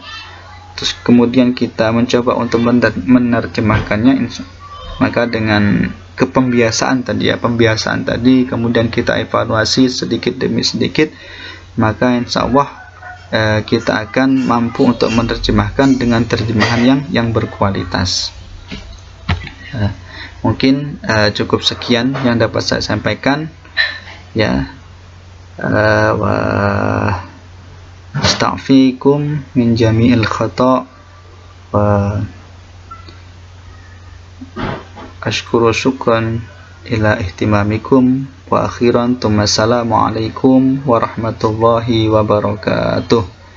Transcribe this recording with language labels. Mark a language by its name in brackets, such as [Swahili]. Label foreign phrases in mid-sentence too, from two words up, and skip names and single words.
[Indonesian] Terus kemudian kita mencoba untuk menerjemahkannya, maka dengan pembiasaan tadi, kemudian kita evaluasi sedikit demi sedikit, maka [Arabic] إن شاء الله [Indonesian] kita akan mampu untuk menerjemahkan dengan terjemahan yang berkualitas. Mungkin cukup sekian yang dapat saya sampaikan, ya. [Arabic] واستغفركم من جميع الخطأ وأشكر شكرا إلى اهتمامكم وأخيرا السلام عليكم ورحمة الله وبركاته.